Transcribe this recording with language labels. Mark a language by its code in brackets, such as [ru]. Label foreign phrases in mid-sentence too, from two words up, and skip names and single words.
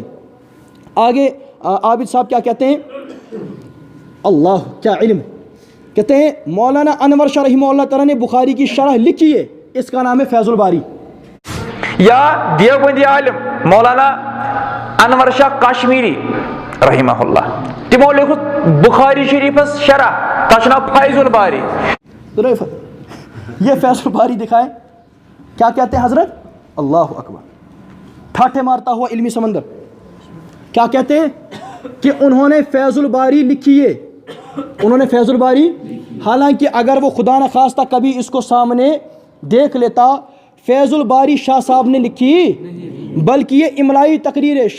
[ur] آگے عابد صاحب کیا کہتے ہیں؟ اللہ کیا علم. کہتے ہیں مولانا انور شاہ رحمہ اللہ تعالیٰ نے بخاری کی شرح لکھی ہے, اس کا نام ہے فیض الباری. یا دیوبندی عالم مولانا انور شاہ کشمیری رحمہ اللہ, [ks] تمو لیکھت بخاری شریفس شرح, تاچ ناو فیض الباری. [ur] یہ فیض الباری دکھائے, کیا کہتے ہیں حضرت؟ [ar] اللہ اکبر, [ur] ٹھاٹھے مارتا ہوا علمی سمندر. کیا کہتے ہیں کہ انہوں نے فیض الباری لکھی ہے, انہوں نے فیض الباری, حالانکہ اگر وہ خدا نخواستہ کبھی اس کو سامنے دیکھ لیتا, فیض الباری شاہ صاحب نے لکھی, بلکہ یہ املائی تقریر ہے.